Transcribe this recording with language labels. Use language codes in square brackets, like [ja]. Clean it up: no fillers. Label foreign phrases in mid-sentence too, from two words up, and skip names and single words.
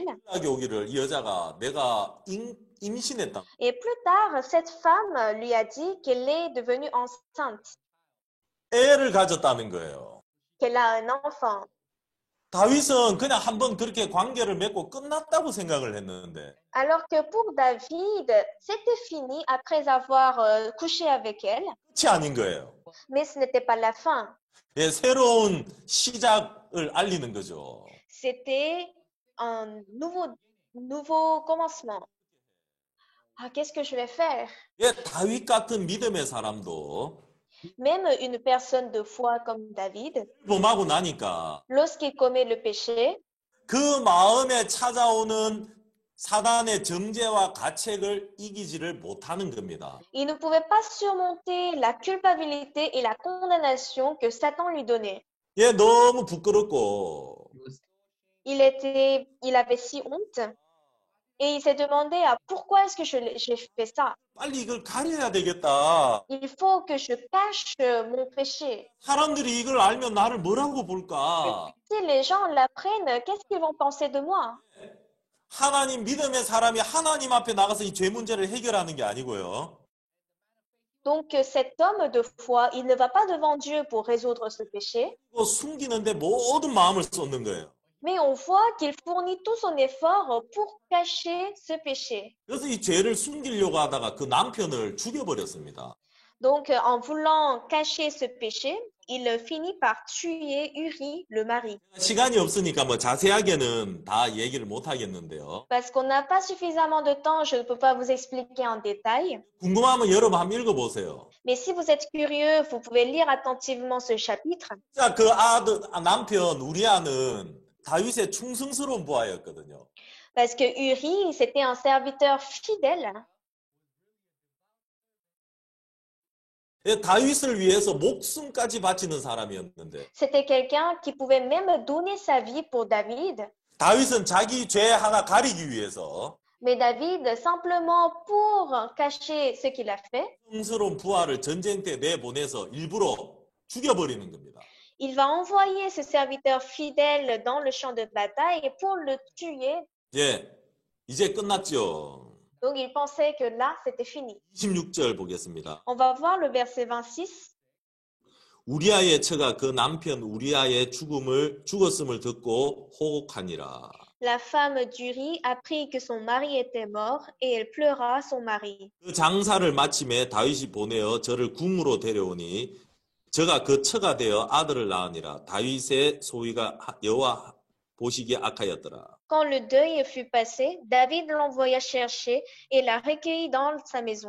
[ko] 연락이 오기를 이 여자가 내가 임신했다. [fr] Et plus tard, cette femme lui a dit qu'elle est devenue enceinte, [ko] 애를 가졌다는 거예요. [fr] qu'elle a un enfant. [ko] 다윗은 그냥 한번 그렇게 관계를 맺고 끝났다고 생각을 했는데 [fr] Alors que pour David, c'était fini après avoir couché avec elle, [ko] 끝이 아닌 거예요. [fr] mais ce n'était pas la fin. [ko] 예, 새로운 시작을 알리는 거죠. [fr] C'était un nouveau commencement. Ah, qu'est-ce que je vais faire? [ko] 예, 다윗 같은 믿음의 사람도 [fr] Même une personne de foi comme David, [ko] 범하고 나니까 [fr] lorsqu'il commet le péché, [ko] 그 마음에 찾아오는 사단의 정죄와 가책을 이기지를 못하는 겁니다. [fr] il ne pouvait pas surmonter la culpabilité et la condamnation que Satan lui donnait. [ko] 예, 너무 부끄럽고 [fr] il avait si honte et il s'est demandé pourquoi est-ce que j'ai fait ça? [ko] 빨리 이걸 가려야 되겠다. [fr] Il faut que je cache mon péché. [ko] 사람들이 이걸 알면 나를 뭐라고 볼까? [fr] Si les gens l'apprennent, qu'est-ce qu'ils vont penser de moi? [ko] 하나님 믿음의 사람이 하나님 앞에 나가서 이 죄 문제를 해결하는 게 아니고요. [fr] Donc cet homme de foi, il ne va pas devant Dieu pour résoudre ce péché, [ko] 그거 숨기는데 모든 마음을 쏟는 거예요. [fr] mais on voit qu'il fournit tout son effort pour cacher ce péché. [ko] 그래서 이 죄를 숨기려고 하다가 그 남편을 죽여버렸습니다. [fr] Donc en voulant cacher ce péché, il finit par tuer Uri, le mari. [ko] 시간이 없으니까 뭐 자세하게는 다 얘기를 못 하겠는데요. [fr] Parce qu'on n'a pas suffisamment de temps, je ne peux pas vous expliquer en détail. [ko] 궁금하면 여러분 한번 읽어보세요. [fr] Mais si vous êtes curieux, vous pouvez lire attentivement ce chapitre. [ko] 자, 그 남편 우리아는 다윗의 충성스러운 부하였거든요. [fr] Parce que Uri, c'était un serviteur fidèle. [ko] 다윗을 위해서 목숨까지 바치는 사람이었는데 [fr] C'était quelqu'un qui pouvait même donner sa vie pour David. [ko] 다윗은 자기 죄 하나 가리기 위해서 [fr] Mais David, simplement pour cacher ce qu'il a fait, [ko] 충성스러운 부하를 전쟁 때 내보내서 일부러 죽여버리는 겁니다. [fr] il va envoyer ce serviteur fidèle dans le champ de bataille pour le tuer. [ko] 이제 끝났죠. [fr] Donc il pensait que là, c'était fini. [ko] 26절 보겠습니다. [fr] On va voir le verset 26. [ko] 우리아의 처가 그 남편 우리아의 죽었음을 듣고 호곡하니라. [fr] La femme d'Uri apprit que son mari était mort et elle pleura son mari. [ko] 그 장사를 마침에 다윗이 보내어 저를 궁으로 데려오니 저가 그 처가 되어 아들을 낳으니라. 다윗의 소위가 여호와 보시기에 악하였더라. [fr] Quand le deuil fut passé, David l'envoya chercher et la recueillit dans sa maison.